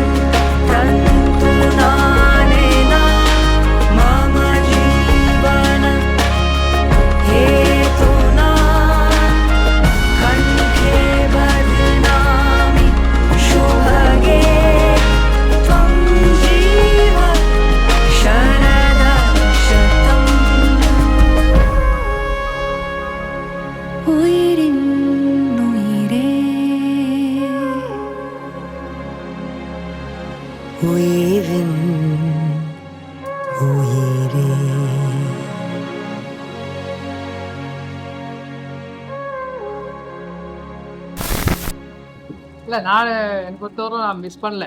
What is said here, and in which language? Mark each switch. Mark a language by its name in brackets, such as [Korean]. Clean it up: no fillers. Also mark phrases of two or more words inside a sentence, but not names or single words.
[Sanskrit] तन्तुनानेन मम जीवन हेतुना कण्ठे बध्नामि शुभगे त्वं जीव शरद शतम् [Tamil] உயிரின் உயிரே உயிரின் உயிரே இல்லை நான் எனக்கு பொறுத்தவரை நான் மிஸ் பண்ணல.